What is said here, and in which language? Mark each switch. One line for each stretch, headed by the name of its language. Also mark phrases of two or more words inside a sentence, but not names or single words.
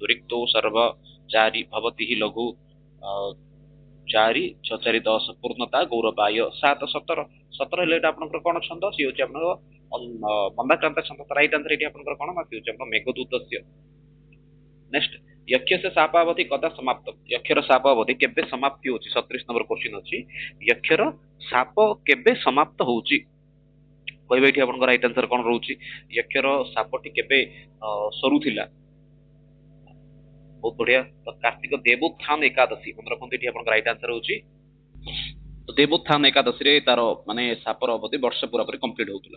Sanskrit: ରିକ୍ତୋ ସର୍ବ 4 ଭବତି ଲଘୁ 4 6 4 10 ପୂର୍ଣ୍ଣତା ଗୌରବାୟ 7 17 17
Odia: ହେଲେ ଏଇଟା ଆପଣଙ୍କର କଣ ଛନ୍ଦ? ସିଏ ହେଉଛି ଆପଣଙ୍କର ମନ୍ଦାକ୍ରାନ୍ତ ଛନ୍ଦ।
English: right answer
Odia: ଏଠି ଆପଣଙ୍କର କଣ ନା ସିଏ ହେଉଛି ଆପଣଙ୍କ ମେଘଦୂତସ୍ୟ।
Sanskrit: ନେକ୍ସଟ यक्षस्य शापावधि कदा समाप्त?
Odia: यक्षର ଶାପ ଅବଧି କେବେ ସମାପ୍ତି ହଉଛି? 37
English: number question
Odia: ଅଛି। यक्षର ଶାପ କେବେ ସମାପ୍ତ ହଉଛି କହିବେ ଏଠି ଆପଣଙ୍କ
English: right answer
Odia: କଣ ରହୁଛି? यक्षର ଶାପଟି କେବେ ସରୁଥିଲା? ବହୁତ ବଢିଆ। ତ କାର୍ତ୍ତିକ ଦେବୋତ୍ଥାନ ଏକାଦଶୀ ମନେ ରଖନ୍ତୁ, ଏଠି ଆପଣଙ୍କ
English: right answer
Odia: ହଉଛି ଦେବୋତ୍ଥାନ ଏକାଦଶୀରେ ତାର ମାନେ ଶାପର ଅବଧି ବର୍ଷ ପୁରାପୁରି କମ୍ପ୍ଲିଟ ହଉଥିଲା।